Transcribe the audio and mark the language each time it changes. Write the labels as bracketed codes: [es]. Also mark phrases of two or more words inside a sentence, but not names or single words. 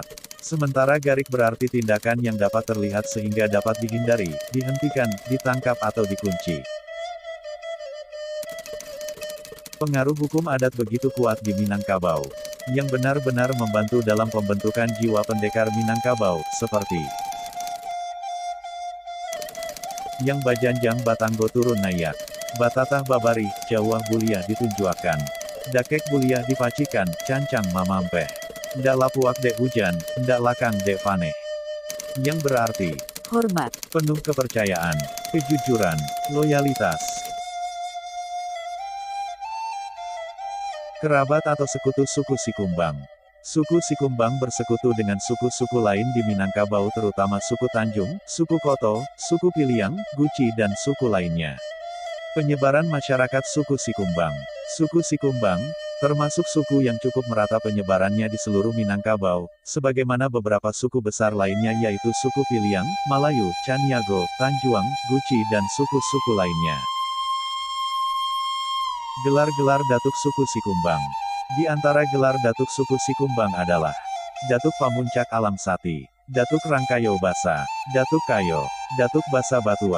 [id] Sementara garik berarti tindakan yang dapat terlihat sehingga dapat dihindari, dihentikan, ditangkap atau dikunci. Pengaruh hukum adat begitu kuat di Minangkabau, yang benar-benar membantu dalam pembentukan jiwa pendekar Minangkabau, seperti yang [min] Bajanjang Batanggo turun nayak, Batatah Babari, Jawa Buliah ditunjuakan, Dakek Buliah dipacikan, Cancang Mamampeh, Ndak lapuak dek hujan, ndak lakang dek paneh. [id] Yang berarti hormat, penuh kepercayaan, kejujuran, loyalitas. Kerabat atau sekutu suku Sikumbang. Suku Sikumbang bersekutu dengan suku-suku lain di Minangkabau terutama suku Tanjung, suku Koto, suku Piliang, Guci dan suku lainnya. Penyebaran masyarakat suku Sikumbang. Suku Sikumbang, termasuk suku yang cukup merata penyebarannya di seluruh Minangkabau, sebagaimana beberapa suku besar lainnya yaitu suku Piliang, Malayu, Caniago, Tanjuang, Guci dan suku-suku lainnya. Gelar-gelar Datuk Suku Sikumbang. Di antara gelar Datuk Suku Sikumbang adalah Datuk Pamuncak Alam Sati, Datuk Rangkayo Basa, Datuk Kayo, Datuk Basa Batuah,